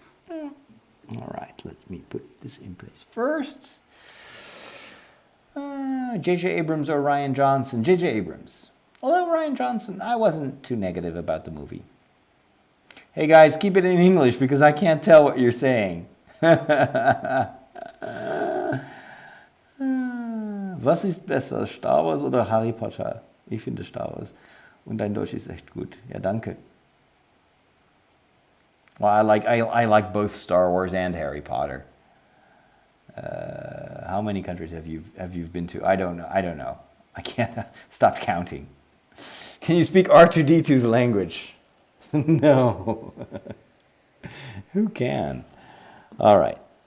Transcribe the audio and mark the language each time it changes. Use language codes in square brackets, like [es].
[en] All right, let me put this in place first. J.J. Abrams or Rian Johnson? J.J. Abrams. Although Rian Johnson, I wasn't too negative about the movie. Hey guys, keep it in English because I can't tell what you're saying. [de] Was ist besser, Star Wars oder Harry Potter? Ich finde Star Wars. Und dein Deutsch ist echt gut. Ja, danke. [en] Well, I like both Star Wars and Harry Potter. How many countries have you been to? I don't know. I can't stop counting. Can you speak R2-D2's language? No. Who can? All right.